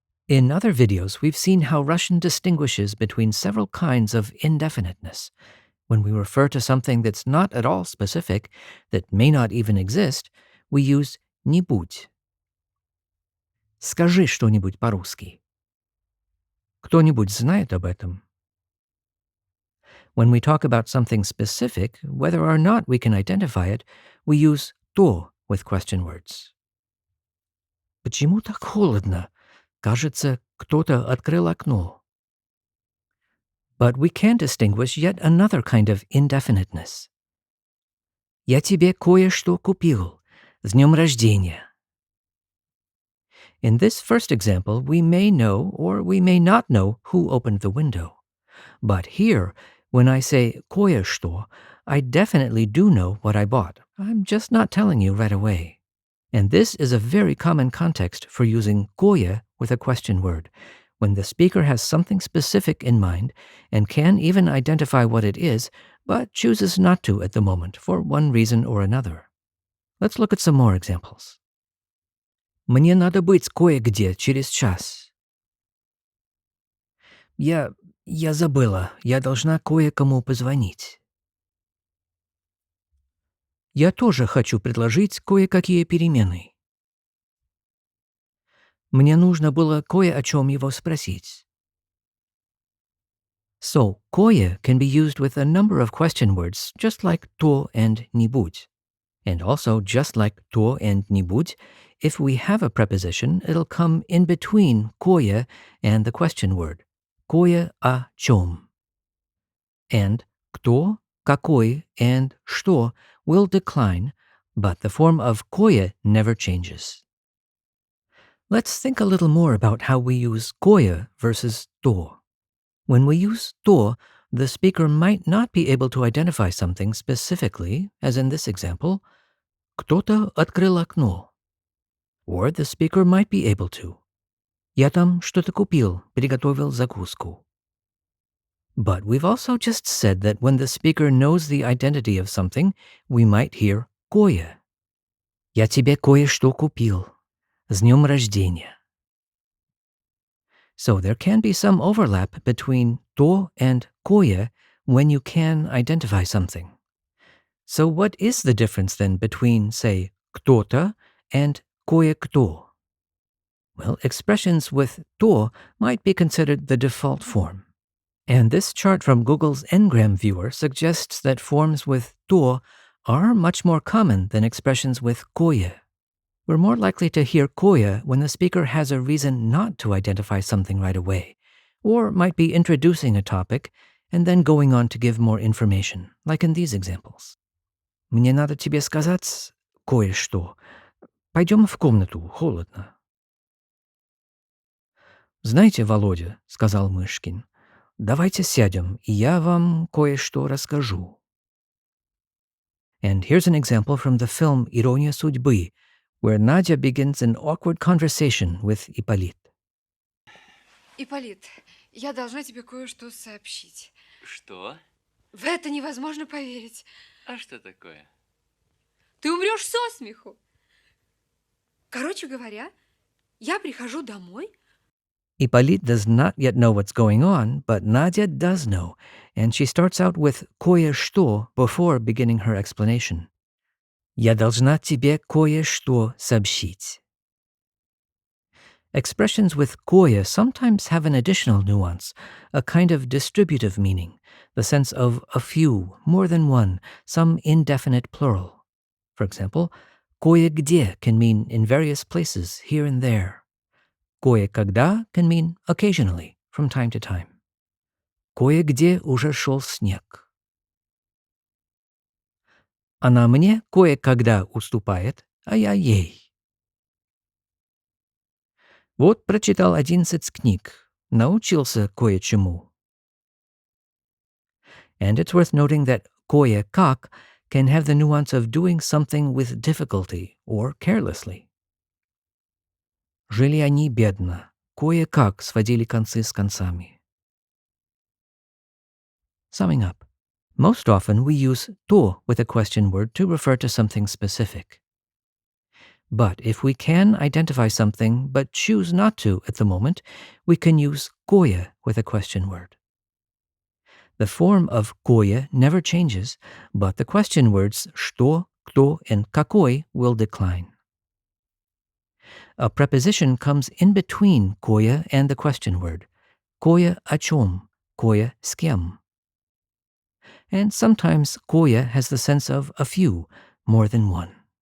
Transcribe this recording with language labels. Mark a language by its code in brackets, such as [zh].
[en] In other videos, we've seen how Russian distinguishes between several kinds of indefiniteness. When we refer to something that's not at all specific, that may not even exist, we use нибудь. [ru] Скажи что-нибудь по-русски. Кто-нибудь знает об этом? [en] When we talk about something specific, whether or not we can identify it, we use то with question words. [ru] Почему так холодно? Кажется, кто-то открыл окно. [en] But we can distinguish yet another kind of indefiniteness. [ru] Я тебе кое-что купил. С днем рождения. [en] In this first example, we may know or we may not know who opened the window. But here, when I say кое-что, I definitely do know what I bought. I'm just not telling you right away. And this is a very common context for using Goya with a question word, when the speaker has something specific in mind and can even identify what it is, but chooses not to at the moment for one reason or another. Let's look at some more examples. [ru] Мне надо быть кое-где через час. Я забыла, я должна кое-кому позвонить. Я тоже хочу предложить кое-какие перемены. Мне нужно было кое о чем его спросить. [en] So, кое can be used with a number of question words, just like то and нибудь. And also, just like то and нибудь, if we have a preposition, it'll come in between кое and the question word. [ru] Кое о чем. [en] And кто, какой, and что will decline, but the form of кое never changes. Let's think a little more about how we use кое versus то. When we use то, the speaker might not be able to identify something specifically, as in this example, [ru] кто-то открыл окно. [en] Or the speaker might be able to. [ru] Я там что-то купил, приготовил закуску. [en] But we've also just said that when the speaker knows the identity of something, we might hear кое. [ru] Я тебе кое-что купил. С днем рождения. [en] So there can be some overlap between то and кое when you can identify something. So what is the difference then between, say, кто-то and кое-кто? Well, expressions with то might be considered the default form. And this chart from Google's Ngram viewer suggests that forms with то are much more common than expressions with кое. We're more likely to hear кое when the speaker has a reason not to identify something right away, or might be introducing a topic and then going on to give more information, like in these examples. [ru] Мне надо тебе сказать кое-что. Пойдем в комнату, холодно. Знаете, Володя, сказал Мышкин, давайте сядем, и я вам кое-что расскажу. [en] And here's an example from the film «Ирония судьбы», where Nadya begins an awkward conversation with Ипполит. [ru] Ипполит, я должна тебе кое-что сообщить. Что? В это невозможно поверить. А что такое? Ты умрешь со смеху. Короче говоря, я прихожу домой. [en] Ипполит does not yet know what's going on, but Nadya does know, and she starts out with кое-что before beginning her explanation. [ru] Я должна тебе кое-что сообщить. [en] Expressions with кое sometimes have an additional nuance, a kind of distributive meaning, the sense of a few, more than one, some indefinite plural. For example, кое-где can mean in various places, here and there. Кое-когда can mean occasionally, from time to time. [ru] Кое-где уже шел снег. Она мне кое-когда уступает, а я ей. Вот прочитал 11 книг, научился кое-чему. [en] And it's worth noting that кое-как can have the nuance of doing something with difficulty or carelessly. [ru] Жили они бедно, кое-как сводили концы с концами. [en] Summing up, most often we use то with a question word to refer to something specific. But if we can identify something but choose not to at the moment, we can use Goya with a question word. The form of Goya never changes, but the question words что, кто, and какой will decline. A preposition comes in between Goya and the question word. [ru] Goya о чем, Goya с кем. [en] And sometimes Goya has the sense of a few, more than one.